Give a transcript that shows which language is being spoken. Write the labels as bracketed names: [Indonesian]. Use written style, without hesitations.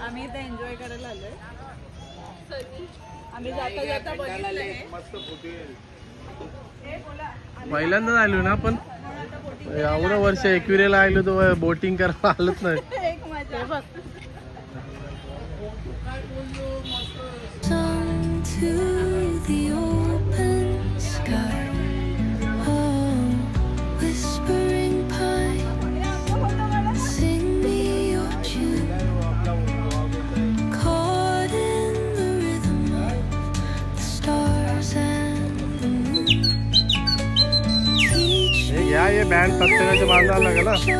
[Marathi] आम्ही इथे एन्जॉय करायला आलोय. आम्ही जाता जाता बघितलंय. पहिल्यांदाच आलो ना आपण, एवढं वर्ष एकविरेला आलो तर बोटिंग करायला आलोच नाही. एक मजा. [English] Sung to the open sky, oh, whispering pine, sing me your tune, caught in the rhythm of the stars and the moon. Each [Marathi] हे घ्या, हे बँड प्रत्येकाच्या बांधायला लागेल ना.